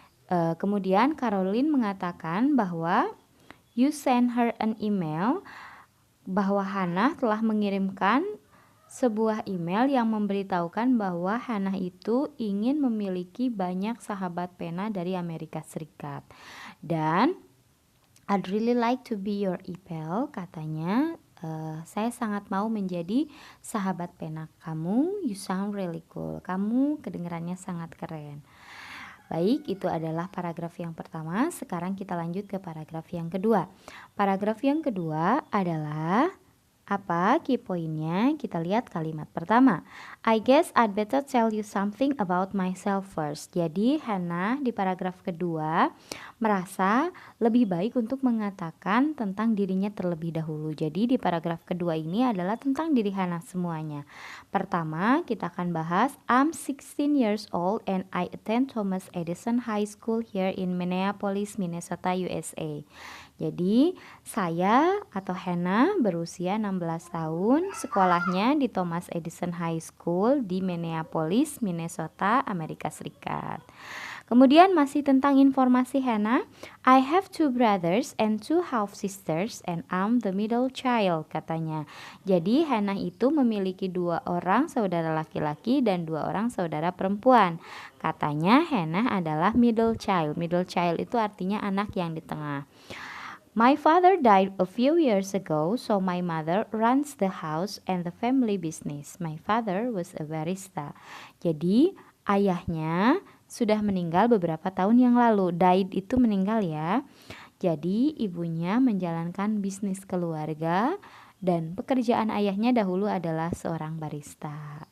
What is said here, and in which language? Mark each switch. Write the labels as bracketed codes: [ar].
[id] Kemudian Caroline mengatakan bahwa [en] you send her an email, [id] bahwa Hannah telah mengirimkan sebuah email yang memberitahukan bahwa Hannah itu ingin memiliki banyak sahabat pena dari Amerika Serikat. Dan [en] I'd really like to be your e-pal, [id] katanya. Saya sangat mau menjadi sahabat pena kamu. [en] You sound really cool. [id] Kamu kedengarannya sangat keren. Baik, itu adalah paragraf yang pertama. Sekarang kita lanjut ke paragraf yang kedua. Paragraf yang kedua adalah apa key poinnya? Kita lihat kalimat pertama. [en] I guess I'd better tell you something about myself first. [id] Jadi Hannah di paragraf kedua merasa lebih baik untuk mengatakan tentang dirinya terlebih dahulu. Jadi di paragraf kedua ini adalah tentang diri Hannah semuanya. Pertama, kita akan bahas [en] I'm 16 years old and I attend Thomas Edison High School here in Minneapolis, Minnesota, USA. [id] Jadi saya atau Hannah berusia 16 tahun, sekolahnya di Thomas Edison High School di Minneapolis, Minnesota, Amerika Serikat. Kemudian masih tentang informasi Hannah, [en] I have 2 brothers and 2 half sisters and I'm the middle child, [id] katanya. Jadi Hannah itu memiliki 2 orang saudara laki-laki dan 2 orang saudara perempuan. Katanya Hannah adalah middle child. Middle child itu artinya anak yang di tengah. [en] My father died a few years ago, so my mother runs the house and the family business. My father was a barista. [id] Jadi ayahnya sudah meninggal beberapa tahun yang lalu. Died itu meninggal ya. Jadi ibunya menjalankan bisnis keluarga dan pekerjaan ayahnya dahulu adalah seorang barista.